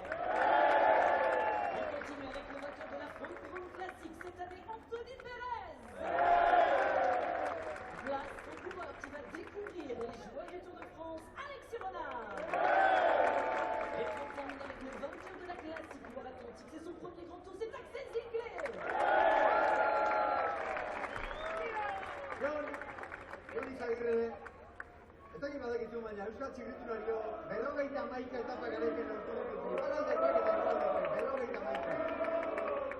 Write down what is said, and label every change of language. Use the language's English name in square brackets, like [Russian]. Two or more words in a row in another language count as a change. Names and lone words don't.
[French] On continue avec le vainqueur de la France Grande Classique cette année, Anthony Perez. Place au coureur qui va découvrir les joies du Tour de France, Alexis Renard. Et on termine avec le vainqueur de la classique Loire-Atlantique, c'est son premier grand tour, c'est Axel Ziegler. [Basque] Jon Jon Izagirre, ez dakit badakizu baina Euskal Txirrindulario 51 etapa garaipen lortu ditu. Iparraldekoak eta hegoaldekoak, 51.